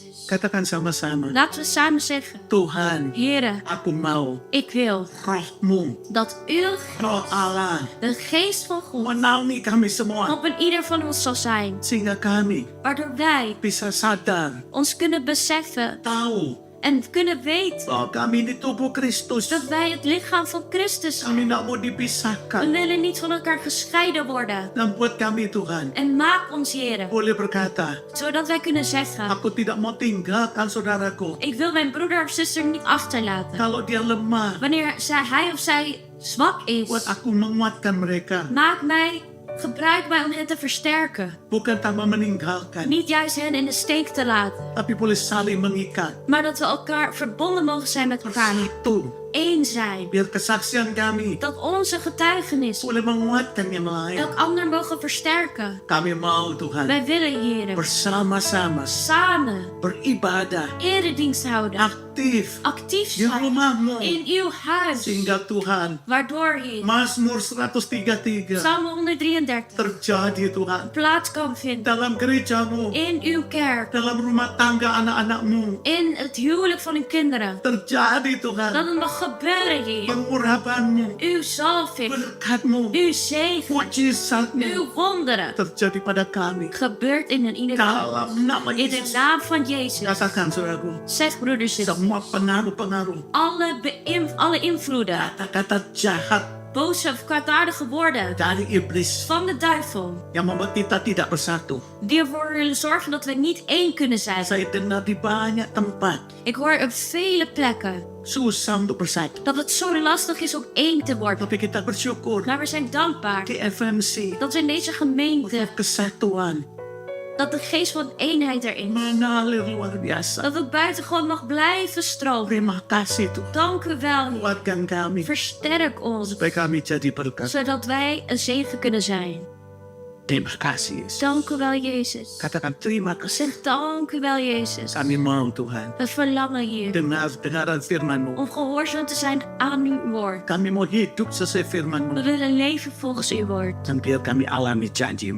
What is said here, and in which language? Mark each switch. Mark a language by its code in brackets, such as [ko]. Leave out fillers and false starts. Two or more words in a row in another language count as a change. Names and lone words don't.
[id] Katakan sama-sama. [nl] Laten we samen zeggen, [id] Tuhan, [nl] Heer, [id] aku mau [nl] ik wil [id] rohmu, [nl] dat uw [id] roh Allah, [nl] de geest van God [id] menaungi kami semua. [nl] op een ieder van ons zal zijn. [id] Sehingga kami [nl] Waardoor wij [id] bisa sadar, [nl] ons kunnen beseffen [id] tahu [nl] en kunnen weten [id] bahwa kami di tubuh Kristus. [nl] dat wij het lichaam van Christus zijn. [id] Kami tidak mau [nl] We [id] dipisahkan. [nl] willen niet van elkaar gescheiden worden. [id] Dan buat kami Tuhan, [nl] En maak ons, Heer, [id] boleh berkata, [nl] zodat wij kunnen zeggen, [id] aku tidak mau tinggalkan saudaraku. [nl] ik wil mijn broeder of zuster niet achterlaten. [id] Kalau dia lemah, [nl] Wanneer hij of zij zwak [id] buat [nl] is, [id] aku menguatkan mereka. [nl] gebruik mij om hen te versterken. [id] Bukan tanpa meninggalkan, [nl] Niet juist hen in de steek te laten, [id] tapi boleh saling mengikat. [nl] maar dat we elkaar verbonden mogen zijn met elkaar. [id] Itu, [nl] Eén zijn. [id] biar kesaksian kami [nl] Dat onze getuigenis [id] boleh menguatkan yang lain. [nl] elk ander mogen versterken. [id] Kami mau Tuhan [nl] Wij willen, Heer, [id] bersama-sama [nl] samen [id] beribadah [nl] eredienst houden. [id] aktif [nl] Actief [id] di [nl] zijn [id] rumahmu [nl] in uw huis. [id] sehingga Tuhan [nl] Waardoor, Heer, [id] Mazmur 133 [nl] Psalm 133 [id] terjadi Tuhan [nl] plaats kan vinden. [id] dalam gerejamu, [nl] In uw kerk. [id] dalam rumah tangga anak-anakmu. [nl] In het huwelijk van uw kinderen. [id] Terjadi [nl] Dat [id] Tuhan [nl] het mag gebeuren, Heer. [id] pengurapanmu, [nl] Uw zalving. [id] berkatmu, [nl] Uw zegen. [id] mujizatmu [nl] Uw wonderen. [id] terjadi pada kami. [nl] Gebeurt in ieder geval. [id] Dalam nama [nl] In de [id] Yesus, [nl] naam van Jezus. [id] katakan saudaraku, [nl] Zeg, broeders, [id] semua pengaruh-pengaruh, [nl] alle invloeden, [id] kata-kata jahat [nl] boze of kwaadaardige woorden [id] dari iblis [nl] van de duivel, [id] yang membuat kita tidak bersatu. [nl] die ervoor willen zorgen dat we niet één kunnen zijn. [id] Saya dengar di banyak tempat [nl] Ik hoor op vele plekken [id] susah untuk bersatu. [nl] dat het zo lastig is om één te worden. [id] Tapi kita bersyukur [nl] Maar we zijn dankbaar [id] di FMC [nl] dat we in deze gemeente, [id] kesatuan [nl] dat de geest van eenheid erin is. [id] mengalir luar biasa. [nl] Dat het buitengewoon mag blijven stromen. [id] Terima kasih Tuhan. [nl] Dank u wel, Heer. [id] Kuatkan kami [nl] Versterk ons, [id] supaya kami jadi berkat. [nl] zodat wij een zegen kunnen zijn. [id] Terima kasih Yesus. [nl] Dank u wel, Jezus. [id] Katakan terima kasih. [nl] Zeg dank u wel, Jezus. [id] Kami mau Tuhan [nl] We verlangen hier [id] dengaran firman-Mu. [nl] om gehoorzaam te zijn aan uw woord. [id] Kami mau hidup sesuai [nl] We [id] firman-Mu. [nl] willen leven volgens uw woord. [id] Dan biar kami alami janji-Mu.